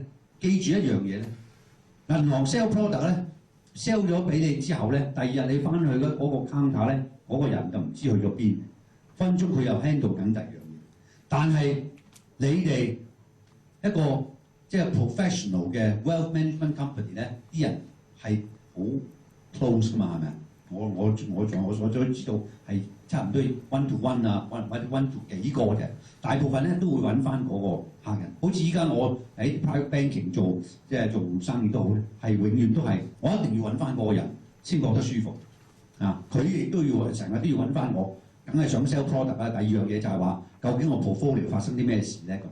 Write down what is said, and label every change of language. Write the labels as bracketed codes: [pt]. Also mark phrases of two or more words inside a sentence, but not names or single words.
[yue] 記住一樣嘢咧，銀行 [en] sell product [yue] 咧 ，sell 咗俾你之後咧，第二日你翻去嗰個 counter 咧，嗰個人就唔知去咗邊，分鐘佢又 handle 緊第二樣嘢。但係你哋一個即係 professional 嘅 [en] wealth management company [yue] 咧，啲人係好 close 㗎嘛，係咪啊？我所知道係差唔多 [en] one to one [yue] 啊，或者 [en] one to [yue] 幾個嘅，大部分咧都會揾翻嗰個客人。好似依家我喺 [en] private banking [yue] 做生意都好咧，係永遠都係我一定要揾翻嗰個人先覺得舒服啊！佢亦都要成日都要揾翻我，梗係想 [en] sell product [yue] 啦。第二樣嘢就係話，究竟我 portfolio 發生啲咩事咧？